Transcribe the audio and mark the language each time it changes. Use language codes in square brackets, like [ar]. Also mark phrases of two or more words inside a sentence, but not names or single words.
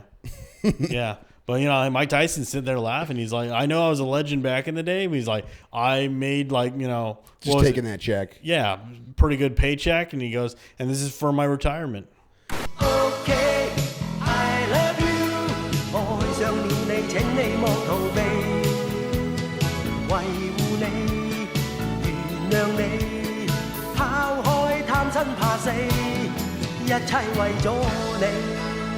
[en] Yeah. But Mike Tyson's sitting there laughing. He's like, I know I was a legend back in the day, but he's like, I made just taking that check. Yeah, pretty good paycheck, and he goes, and this is for my retirement. Okay, I love you. [yue] 我去想念你，請你莫逃避，維護你，原諒你，拋開貪生怕死，一切為咗你。